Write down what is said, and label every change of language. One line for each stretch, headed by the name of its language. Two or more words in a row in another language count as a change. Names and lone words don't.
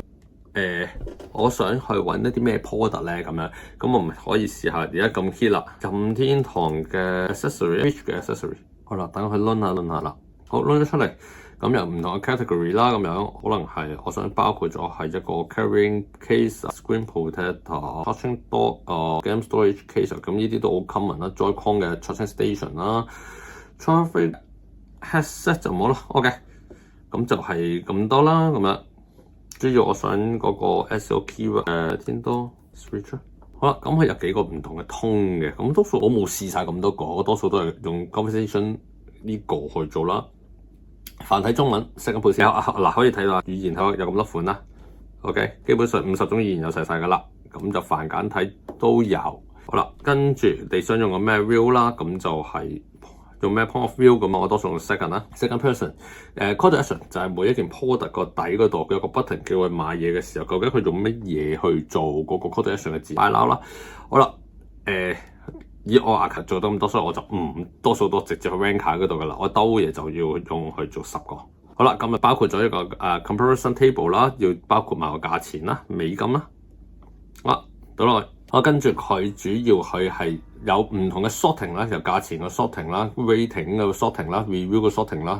Cantonese: 我想去揾一啲咩 product 咧咁樣，咁我咪可以試下而家咁 hit 啦，任天堂嘅 accessory，Switch 嘅 accessory， 好啦，等佢 run 下啦，好 run 咗出嚟，咁有唔同嘅 category 啦，咁樣可能係我想包括咗係一個
English: carrying case、screen protector、charging dock、game storage case，
Cantonese: 咁呢啲都好 common 啦 ，Joy-Con 嘅
English: charging station
Cantonese: 啦 ，
English: traffic headset
Cantonese: 就冇啦 ，OK， 咁就係咁多啦，咁樣。主要我想嗰個
English: SEO keyword
Cantonese: 天多 switch 好啦，咁佢有幾個唔同嘅通嘅，咁多數我冇試晒咁多個，我多數都係用 conversation 呢個去做啦。繁體中文
English: second position
Cantonese: 嗱，可以睇到語言有咁多款啦。OK， 基本上50種語言有晒噶啦，咁就繁簡體都有。好啦，跟住你想用個咩 view 啦，咁就係用咩
English: point of view
Cantonese: 咁啊？我多數用 second 啦 ，
English: second person。 call to action
Cantonese: 就係每一件 product 個底嗰度有個 button 叫佢買嘢嘅時候，究竟佢用乜嘢去做嗰個
English: call to action
Cantonese: 嘅字擺撈啦。好啦，以我 account 做得咁多，所以我就唔多數都直接去 rank 嗰度噶啦。我兜嘢就要用去做10個。好啦，咁啊包括咗一個
English: comparison table
Cantonese: 啦，要包括埋個價錢啦、美金啦。好，倒落去。跟住佢主要佢係有唔同嘅 sorting 啦，有價錢嘅 sorting 啦、rating 嘅 sorting 啦、review 嘅 sorting 啦。